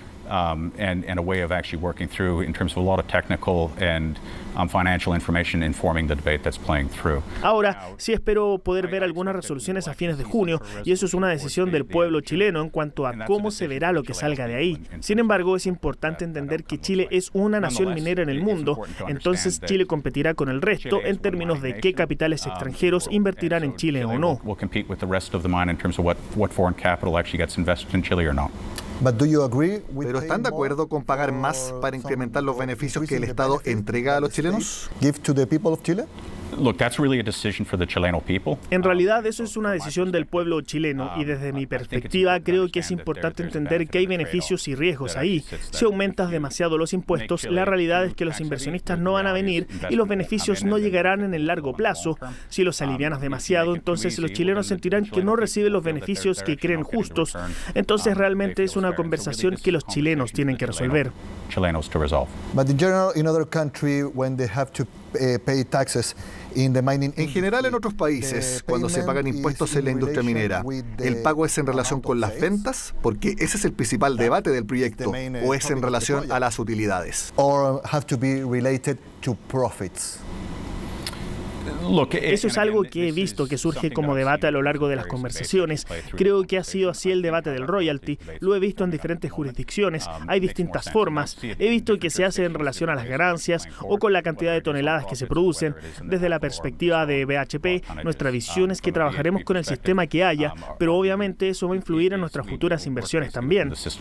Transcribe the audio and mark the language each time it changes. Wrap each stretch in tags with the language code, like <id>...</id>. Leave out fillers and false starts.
<en>And a way of actually working through in terms of a lot of technical and financial information informing the debate that's playing through.</en> <es>Ahora, sí espero poder ver algunas resoluciones a fines de junio, y eso es una decisión del pueblo chileno en cuanto a cómo se verá lo que salga de ahí. Sin embargo, es importante entender que Chile es una nación minera en el mundo, entonces Chile competirá con el resto en términos de qué capitales extranjeros invertirán en Chile o no.</es> <en>We'll compete with the rest of the mine in terms of what foreign capital actually gets invested in Chile or not.</en> <es>¿Pero están de acuerdo con pagar más para incrementar los beneficios que el Estado entrega a los chilenos?</es> <en>Give to the people of Chile? Look, that's really a decision for the Chileno people.</en> <es>En realidad, eso es una decisión del pueblo chileno, y desde mi perspectiva creo que es importante entender que hay beneficios y riesgos ahí. Si aumentas demasiado los impuestos, la realidad es que los inversionistas no van a venir y los beneficios no llegarán en el largo plazo. Si los alivianas demasiado, entonces los chilenos sentirán que no reciben los beneficios que creen justos. Entonces realmente es una conversación que los chilenos tienen que resolver.</es> <en>But in general, in other country, when they have to pay taxes in the mining.</en> <es>En general, en otros países, cuando se pagan impuestos en la industria minera, ¿el pago es en relación con las ventas? Porque ese es el principal debate del proyecto, ¿o es en relación a las utilidades?</es> <en>Or have to be related to profits.</en> <es>Eso es algo que he visto que surge como debate a lo largo de las conversaciones. Creo que ha sido así el debate del royalty. Lo he visto en diferentes jurisdicciones. Hay distintas formas. He visto que se hace en relación a las ganancias o con la cantidad de toneladas que se producen. Desde la perspectiva de BHP, nuestra visión es que trabajaremos con el sistema que haya, pero obviamente eso va a influir en nuestras futuras inversiones también.</es>